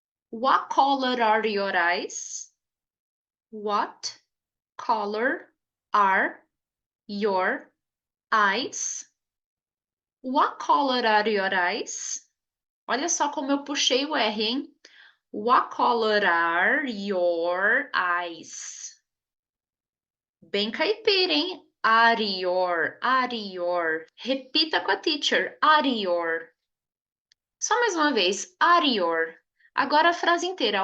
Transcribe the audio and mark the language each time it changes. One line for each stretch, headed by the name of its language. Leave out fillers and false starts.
English: What color are your eyes? What color are your eyes? What color are your eyes?
Portuguese: Olha só como eu puxei o R, hein?
English: What color are your eyes?
Portuguese: Bem caipira, hein?
English: Are your, are your.
Portuguese: Repita com a teacher.
English: Are your.
Portuguese: Só mais uma vez. Are your. Agora a frase inteira.